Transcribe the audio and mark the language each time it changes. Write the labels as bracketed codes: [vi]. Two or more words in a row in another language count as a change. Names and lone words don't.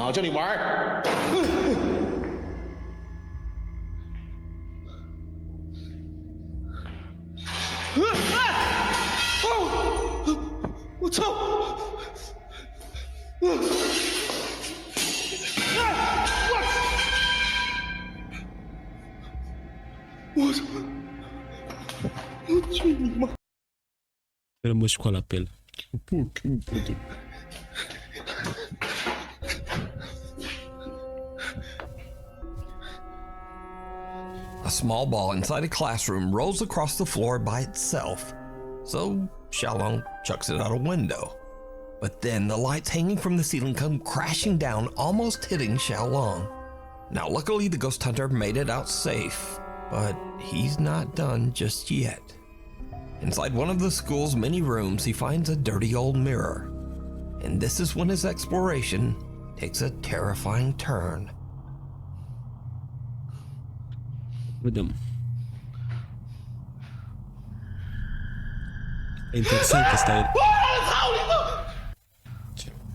[zh] 我叫你玩儿。我操！我操！我去你妈！ Rămă școala pe el. [en] A small ball inside a classroom rolls across the floor by itself, so Xiaolong chucks it out a window. But then the lights hanging from the ceiling come crashing down, almost hitting Xiaolong. Now luckily the ghost hunter made it out safe, but he's not done just yet. Inside one of the school's many rooms, he finds a dirty old mirror. And this is when his exploration takes a terrifying turn. [ro] Vedem. E interesant asta e. Ce?